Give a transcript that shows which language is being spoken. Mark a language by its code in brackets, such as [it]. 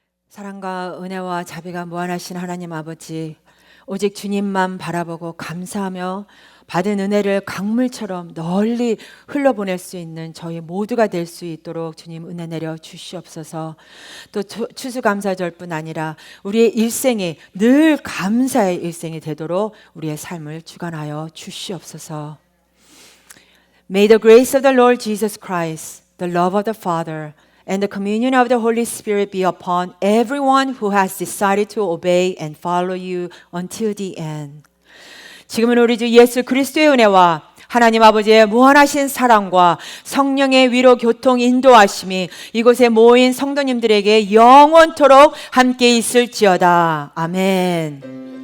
[ko] 기도합니다. 무한하신 하나님 아버지, 오직 주님만 바라보고 감사하며 받은 은혜를 강물처럼 널리 흘러보낼 수 있는 저희 모두가 될 수 있도록 주님 은혜 내려 주시옵소서. 또 추수감사절뿐 아니라 우리의 일생이 늘 감사의 일생이 되도록 우리의 삶을 주관하여 주시옵소서. [en] May the grace of the Lord Jesus Christ, the love of the Father, and the communion of the Holy Spirit be upon everyone who has decided to obey and follow you until the end. [ko] 지금은 우리 주 예수 그리스도의 은혜와 하나님 아버지의 무한하신 사랑과 성령의 위로 교통 인도하심이 이곳에 모인 성도님들에게 영원토록 함께 있을지어다. 아멘.